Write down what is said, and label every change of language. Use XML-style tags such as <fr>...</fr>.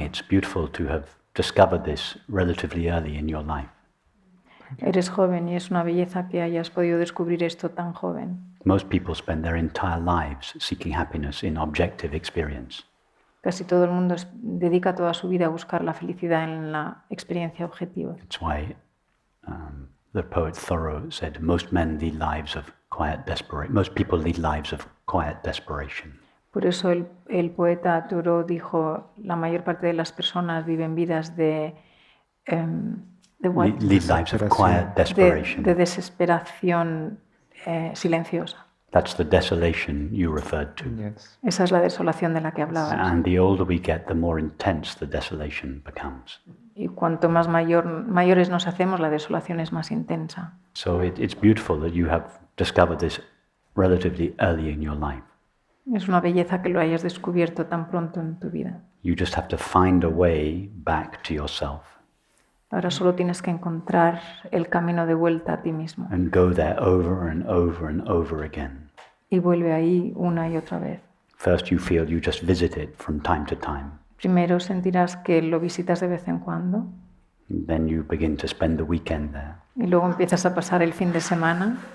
<en>It's beautiful to have discovered this relatively early in your life.</en> <es>Eres joven y es una belleza que hayas podido descubrir esto tan joven.</es> <en>Most people spend their entire lives seeking happiness in objective experience.</en> <es>Casi todo el mundo dedica toda su vida a buscar la felicidad en la experiencia objetiva.</es> <en>That's why the poet Thoreau said, most men lead lives of quiet desperation. Most people lead lives of quiet desperation.</en> <es>Por eso el poeta Thoreau dijo, la mayor parte de las personas viven vidas de</es> <en>Lead lives of quiet desperation.</en> <es>de desesperación silenciosa.</es> <en>That's the desolation you referred to. Yes.</en> <es>Esa es la desolación de la que hablabas.</es> <en>And the older we get, the more intense the desolation becomes.</en> <es>Y cuanto más mayores nos hacemos, la desolación es más intensa.</es> <en>So it's beautiful that you have discovered this relatively early in your life.</en> <es>Es una belleza que lo hayas descubierto tan pronto en tu vida.</es> <en>You just have to find a way back to yourself</en> <es>Ahora solo tienes que encontrar el camino de vuelta a ti mismo.</es> <en>and go there over and over and over again.</en> <es>Y vuelve ahí una y otra vez.</es> <en>First you feel you just visit it from time to time.</en> <es>Primero sentirás que lo visitas de vez en cuando.</es> <en>Then you begin to spend the weekend there.</en> <es>Y luego empiezas a pasar el fin de semana.</es>